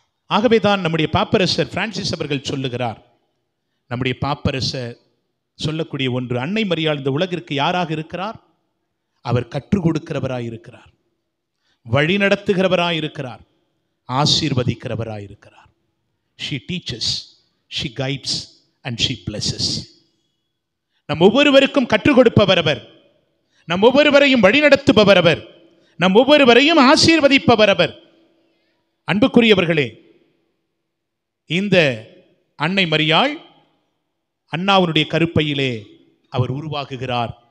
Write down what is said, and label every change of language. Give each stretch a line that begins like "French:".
Tamil: ஆகவேதான் நம்முடைய பாப்பரசர் பிரான்சிஸ் அவர்கள் சொல்லுகிறார், நம்முடைய பாப்பரசர் சொல்லக்கூடிய ஒன்று, அன்னை மரியாள் இந்த உலகிற்கு யாராக இருக்கிறார்? அவர் கற்றுக் கொடுக்கிறவராய் இருக்கிறார், வழி நடத்துகிறவராய் இருக்கிறார், ஆசீர்வதிக்கிறவராய் இருக்கிறார்.
English: She teaches, she guides and she blesses.
Tamil: நம் ஒவ்வொருவருக்கும் கற்றுக் கொடுப்பவர் அவர், நம் ஒவ்வொருவரையும் வழிநடத்துபவர் அவர், நம் ஒவ்வொருவரையும் ஆசீர்வதிப்பவர் அவர். அன்புக்குரியவர்களே, இந்த அன்னை மரியாள் அன்னாவுடைய கருப்பையிலே அவர் உருவாகுகிறார்.